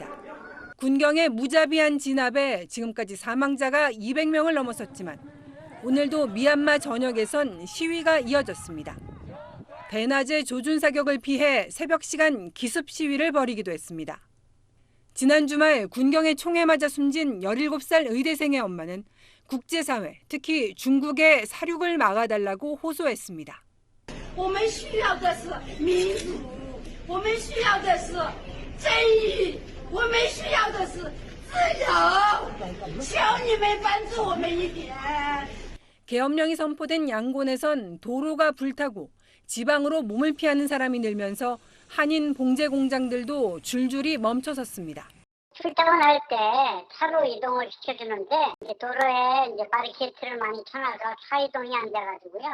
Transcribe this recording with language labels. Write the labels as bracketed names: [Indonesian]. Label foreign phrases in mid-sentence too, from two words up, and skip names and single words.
[Korean] 군경의 무자비한 진압에 지금까지 사망자가 200명을 넘어섰지만 오늘도 미얀마 전역에선 시위가 이어졌습니다. 대낮에 조준 사격을 피해 새벽 시간 기습 시위를 벌이기도 했습니다. 지난 주말 군경의 총에 맞아 숨진 17살 의대생의 엄마는 국제사회, 특히 중국의 사륙을 막아달라고 호소했습니다. [Chinese] 我们需要的是民主，我们需要的是正义，我们需要的是自由，求你们帮助我们一点。 [Korean] 계엄령이 선포된 양곤에선 도로가 불타고 지방으로 몸을 피하는 사람이 늘면서 한인 봉제 공장들도 줄줄이 멈춰섰습니다. 출퇴근할 때 차로 이동을 시켜주는데 도로에 이제 바리케이트를 많이 쳐놔서 차 이동이 안 돼가지고요.